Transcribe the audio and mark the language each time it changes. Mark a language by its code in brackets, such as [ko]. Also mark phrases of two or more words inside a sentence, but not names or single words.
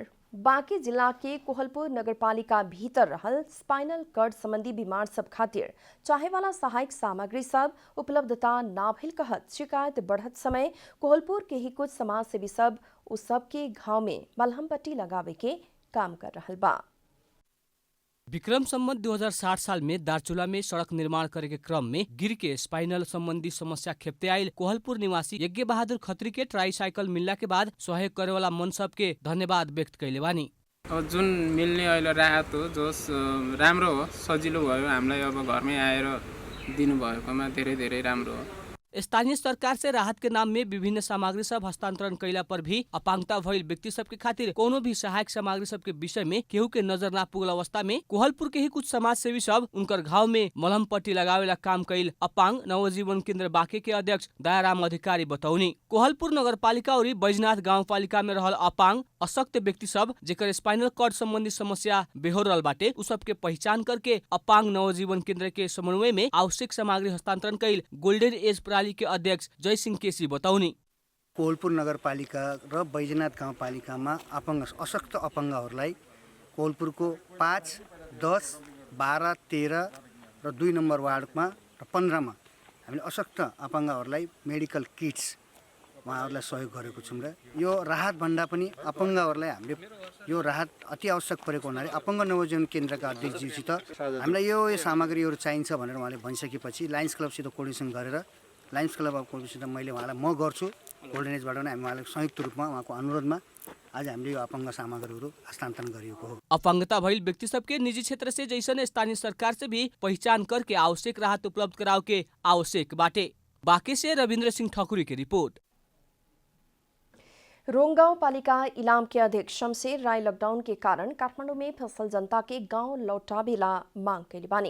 [bho] बाँके जिला के कोहलपुर नगरपालिका भीतर रहल स्पाइनल कर्ड संबंधी बीमार सब खातिर चाहे वाला सहायक सामग्री सब उपलब्धता ना भइल कहत शिकायत बढ़त समय कोहलपुर के ही कुछ समाज सेवी सब उस सब के घाव में मलहम पट्टी लगावे के काम कर रहल बा। विक्रम संवत 2060 साल में दार्चुला में सड़क निर्माण करे के क्रम में गिर के स्पाइनल संबंधी समस्या खेपते आयल कोहलपुर निवासी यज्ञ बहादुर खत्री के ट्राईसाइकल मिलला के बाद सहयोग करे वाला मन सब के धन्यवाद व्यक्त कैले बानी। [ne] अब जुन मिल्ने अहिले राहत हो जोस राम्रो हो, सजिलो भयो। हामीलाई अब घरमै आएर दिनुभएकोमा धेरै धेरै राम्रो हो। [bho] स्थानीय सरकार से राहत के नाम में विभिन्न सामग्री सब हस्तांतरण कैला पर भी अपांगता भइल व्यक्ति सब के खातिर कोनो भी सहायक सामग्री सब के विषय में केहू के नजर ना पुगल अवस्था में कोहलपुर के ही कुछ समाज सेवी सब उनकर घाव में मलहम पट्टी लगावेला काम कैल अपांग नवजीवन केन्द्र बाँके के अध्यक्ष दयाराम अधिकारी बताउनी। कोहलपुर नगरपालिका और बैजनाथ गाउँपालिका में रहल अपांग अशक्त व्यक्ति सब जेकर स्पाइनल कर्ड संबंधी समस्या बेहोर रहल बाटे उ सब के पहचान करके अपांग नवजीवन केन्द्र के समन्वय में आवश्यक सामग्री हस्तांतरण कैल गोल्डन एज प्रणाली के अध्यक्ष जय सिंह केसी बताउनी। [ne] कोहलपुर नगरपालिका र बैजनाथ गाउँपालिकामा अशक्त अपाङ्गहरूलाई कोहलपुरको 5, 10, 12, 13 र 2 नम्बर वार्डमा र 15 मा हामीले अशक्त अपाङ्गहरूलाई [en] medical kits [ne] उहाँहरूलाई सहयोग गरेको छौँ र यो राहत भन्दा पनि अपाङ्गहरूलाई हामीले यो राहत अति आवश्यक परेको हुनाले अपाङ्ग नवजीवन केन्द्रका अध्यक्षज्यूसित हामीलाई यो सामग्रीहरू चाहिन्छ भनेर उहाँले भनिसकेपछि लायन्स क्लबसित कोर्डिनेसन गरेर लायन्स क्लब अफ कोलकातासित मैले उहाँलाई म गर्छु गोल्डन एजबाट नै हामी उहाँलाई संयुक्त रूपमा उहाँको अनुरोधमा आज हामीले यो अपाङ्ग सामग्रीहरू हस्तान्तरण गरिएको हो। [bho] अपांगता भइल व्यक्ति सबके निजी क्षेत्र से जैसन स्थानीय सरकार से भी पहचान करके आवश्यक राहत उपलब्ध कराव के आवश्यक बाटे। बाँके से रविन्द्र सिंह ठकुरी की रिपोर्ट। रोङगाउँ पालिका इलाम के अध्यक्ष शमशेर राय लॉकडाउन के कारण काठमाडौँ में फसल जनता के गांव लौटावेला मांग कैले बानी।